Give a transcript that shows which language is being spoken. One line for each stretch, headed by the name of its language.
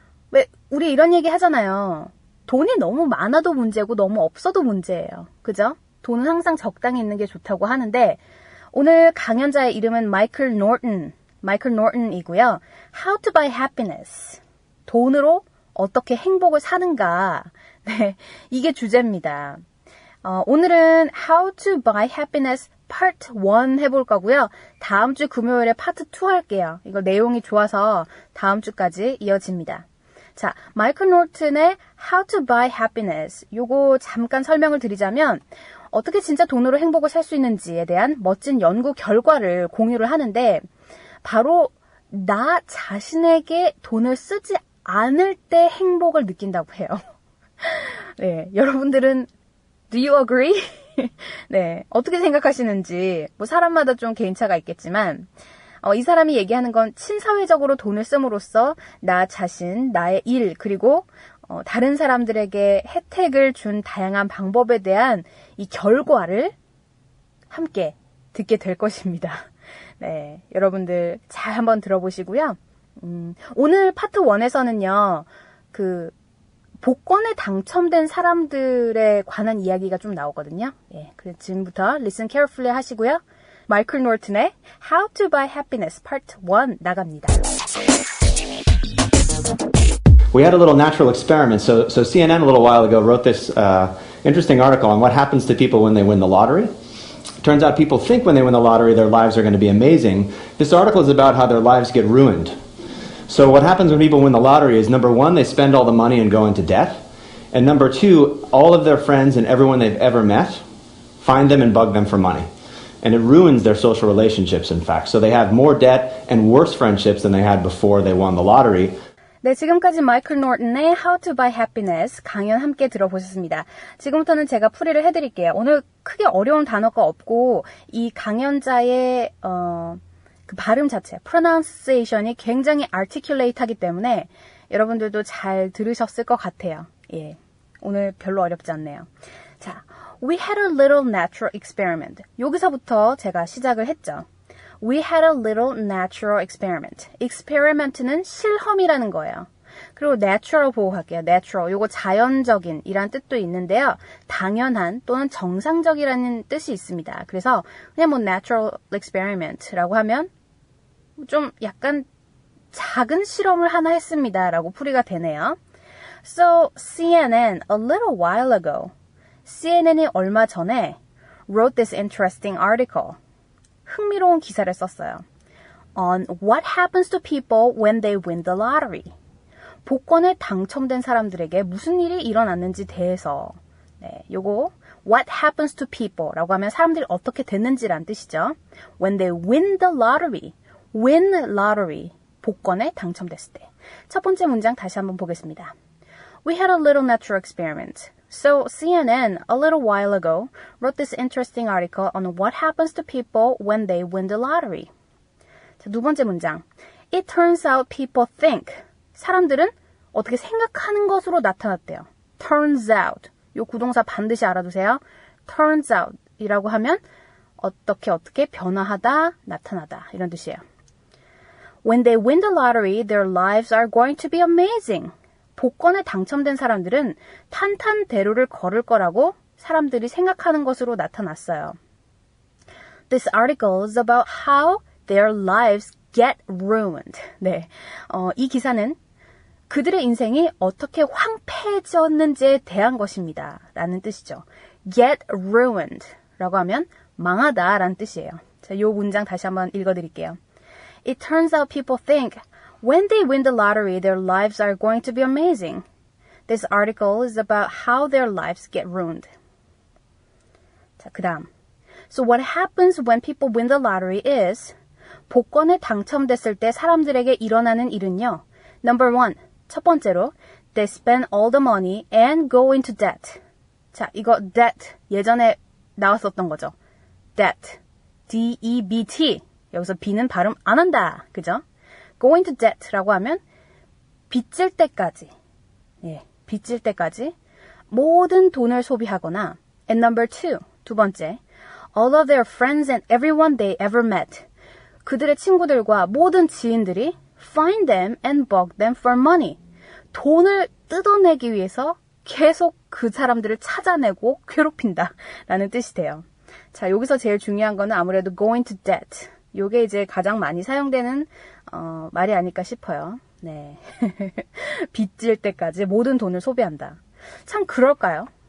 Korean: 왜 우리 이런 얘기 하잖아요. 돈이 너무 많아도 문제고 너무 없어도 문제예요. 그죠? 돈은 항상 적당히 있는 게 좋다고 하는데 오늘 강연자의 이름은 마이클 노튼이고요.
English: How to buy happiness.
Korean: 돈으로 어떻게 행복을 사는가. 네, 이게 주제입니다. 오늘은 How to buy happiness Part 1 해볼 거고요. 다음 주 금요일에 Part 2 할게요. 이거 내용이 좋아서 다음 주까지 이어집니다. 자, 마이클 노튼의 How to buy happiness. 요거 잠깐 설명을 드리자면 어떻게 진짜 돈으로 행복을 살 수 있는지에 대한 멋진 연구 결과를 공유를 하는데 바로 나 자신에게 돈을 쓰지 않을 때 행복을 느낀다고 해요. 네, 여러분들은
English: Do you agree?
Korean: 네, 어떻게 생각하시는지 뭐 사람마다 좀 개인차가 있겠지만 이 사람이 얘기하는 건 친사회적으로 돈을 씀으로써 나 자신, 나의 일, 그리고 다른 사람들에게 혜택을 준 다양한 방법에 대한 이 결과를 함께 듣게 될 것입니다. 네, 여러분들 잘 한번 들어보시고요. 오늘 파트 1에서는요, 복권에 당첨된 사람들에 관한 이야기가 좀 나오거든요. 예, 그래서 지금부터
English: listen carefully
Korean: 하시고요. 마이클 노튼의 How to Buy Happiness Part 1 나갑니다.
English: we had a little natural experiment. So CNN a little while ago wrote this interesting article on what happens to people when they win the lottery. Turns out people think when they win the lottery their lives are going to be amazing. This article is about how their lives get ruined. So what happens when people win the lottery is, number one, they spend all the money and go into debt. And number two, all of their friends and everyone they've ever met find them and bug them for money. And it ruins their social relationships, in fact. So they have more debt and worse friendships than they had before they won the lottery.
Korean: 네, 지금까지 마이클 노튼의 How to Buy Happiness 강연 함께 들어보셨습니다. 지금부터는 제가 풀이를 해드릴게요. 오늘 크게 어려운 단어가 없고 이 강연자의 그 발음 자체, pronunciation이 굉장히 articulate하기 때문에 여러분들도 잘 들으셨을 것 같아요. 예, 오늘 별로 어렵지 않네요.
English: 자, we had a little natural experiment.
Korean: 여기서부터 제가 시작을 했죠.
English: We had a little natural experiment.
Korean: experiment는 실험이라는 거예요. 그리고 natural 보호할게요.
English: natural.
Korean: 요거 자연적인 이란 뜻도 있는데요. 당연한 또는 정상적이라는 뜻이 있습니다. 그래서 그냥 뭐 natural experiment라고 하면 좀 약간 작은 실험을 하나 했습니다. 라고 풀이가 되네요.
English: So, CNN a little while ago.
Korean: CNN이 얼마 전에
English: wrote this interesting article.
Korean: 흥미로운 기사를 썼어요.
English: On what happens to people when they win the lottery.
Korean: 복권에 당첨된 사람들에게 무슨 일이 일어났는지 대해서. 네, 요거
English: what happens to people
Korean: 라고 하면 사람들이 어떻게 됐는지란 뜻이죠.
English: When they win the lottery. win lottery.
Korean: 복권에 당첨됐을 때. 첫 번째 문장 다시 한번 보겠습니다.
English: We had a little natural experiment. So CNN, a little while ago, wrote this interesting article on what happens to people when they win the lottery.
Korean: 자, 두 번째 문장.
English: It turns out people think.
Korean: 사람들은 어떻게 생각하는 것으로 나타났대요.
English: Turns out.
Korean: 요 구동사 반드시 알아두세요. Turns out 이라고 하면 어떻게 변화하다, 나타나다 이런 뜻이에요.
English: When they win the lottery, their lives are going to be amazing.
Korean: 복권에 당첨된 사람들은 탄탄대로를 걸을 거라고 사람들이 생각하는 것으로 나타났어요.
English: This article is about how their lives get ruined.
Korean: 네, 이 기사는 그들의 인생이 어떻게 황폐해졌는지에 대한 것입니다. 라는 뜻이죠.
English: Get ruined
Korean: 라고 하면 망하다 라는 뜻이에요. 자, 이 문장 다시 한번 읽어드릴게요.
English: It turns out people think when they win the lottery, their lives are going to be amazing. This article is about how their lives get ruined.
Korean: 자, 그 다음.
English: So what happens when people win the lottery is
Korean: 복권에 당첨됐을 때 사람들에게 일어나는 일은요.
English: Number one,
Korean: 첫 번째로
English: they spend all the money and go into debt.
Korean: 자, 이거 debt 예전에 나왔었던 거죠. debt, D-E-B-T. 여기서 B는 발음 안 한다. 그죠? go into debt라고 하면 빚질 때까지, 예, 빚질 때까지 모든 돈을 소비하거나
English: and number two,
Korean: 두 번째,
English: all of their friends and everyone they ever met.
Korean: 그들의 친구들과 모든 지인들이
English: find them and bug them for money.
Korean: 돈을 뜯어내기 위해서 계속 그 사람들을 찾아내고 괴롭힌다 라는 뜻이 돼요. 자, 여기서 제일 중요한 거는 아무래도 go into debt. 요게 이제 가장 많이 사용되는 말이 아닐까 싶어요. 네. 빚질 때까지 모든 돈을 소비한다. 참 그럴까요?